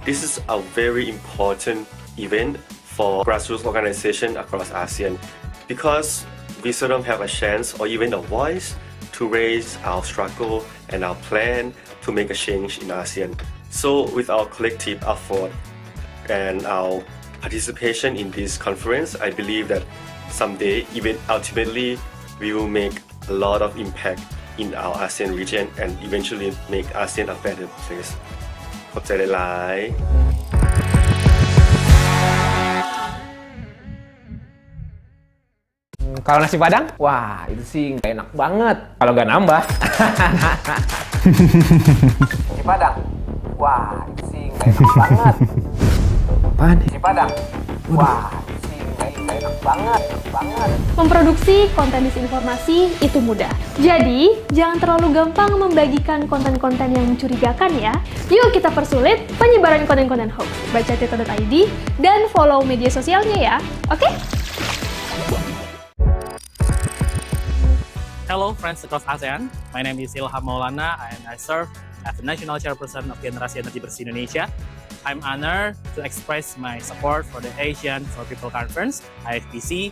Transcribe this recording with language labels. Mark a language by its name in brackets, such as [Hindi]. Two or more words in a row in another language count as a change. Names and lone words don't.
[English] This is a very important event for grassroots organizations across ASEAN because we seldom have a chance or even a voice to raise our struggle and our plan to make a change in ASEAN. So with our collective effort and our participation in this conference, I believe that someday, even ultimately, we will make a lot of impact in our ASEAN region and eventually make ASEAN a better place. [Thai] ขอบใจหลายๆ [Indonesian] Kalau nasi padang, wah itu sih nggak enak banget kalau nggak nambah. Nasi padang, wah itu sih nggak enak banget. Apaan? Nasi padang, wah itu sih nggak enak banget. Memproduksi konten disinformasi itu mudah. Jadi, jangan terlalu gampang membagikan konten-konten yang mencurigakan ya. Yuk kita persulit penyebaran konten-konten hoax. Baca tito.id dan follow media sosialnya ya. Oke? [English] Hello friends across ASEAN, my name is Ilham Maulana and I serve as the National Chairperson of Generasi Energi Bersih Indonesia. I'm honored to express my support for the Asian for People Conference, AFPC.